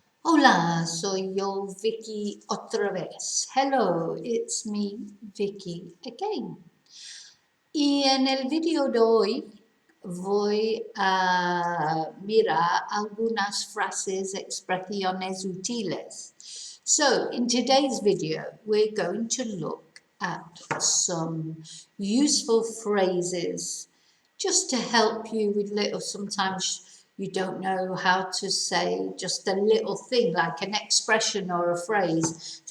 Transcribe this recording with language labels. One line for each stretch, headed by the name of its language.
Spanish: Hola, soy yo, Vicky, otra vez.
English: Hello, it's me, Vicky, again.
Spanish: Y en el video de hoy voy a mirar algunas frases, expresiones útiles.
English: So, in today's video, we're going to look at some useful phrases just to help you with little, sometimes you don't know how to say just a little thing like an expression or a phrase.